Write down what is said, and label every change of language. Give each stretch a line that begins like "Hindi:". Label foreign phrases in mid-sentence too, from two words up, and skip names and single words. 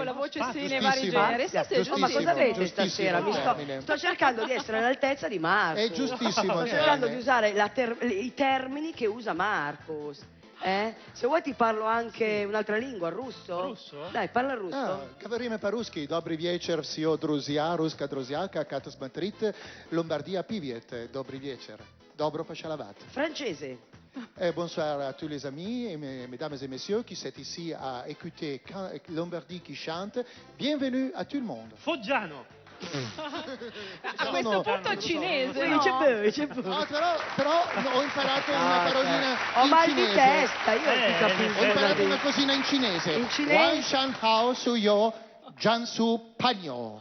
Italian: con la voce sì nei Giustissimo. vari generi. Sì, sì, è Giustissimo. Ma cosa avete giustissimo stasera? il termine. Sto cercando di essere all'altezza di Marco. È giustissimo il Sto cercando termine. di usare i termini che usa Marcos. Se vuoi ti parlo anche un'altra lingua, il russo? Russo? Dai, parla il russo.
Russian: Говорим по-русски. Добрый вечер, все друзья, русская друзья, как это смотрите, Ломбардия, привет, добрый вечер. Добро пожаловать.
Italian: Francese.
French: Bonsoir à tous les amis, et mesdames et messieurs qui sont ici à écouter Lombardie qui chante. Bienvenue à tout le monde.
Italian: Foggiano. A questo punto il cinese, no? Però ho imparato una parolina Ho in mal di cinese. testa, io ti Ho capisco. imparato una cosina in cinese. In cinese? Wan Shan Hao Su Yo Jansu Pagno.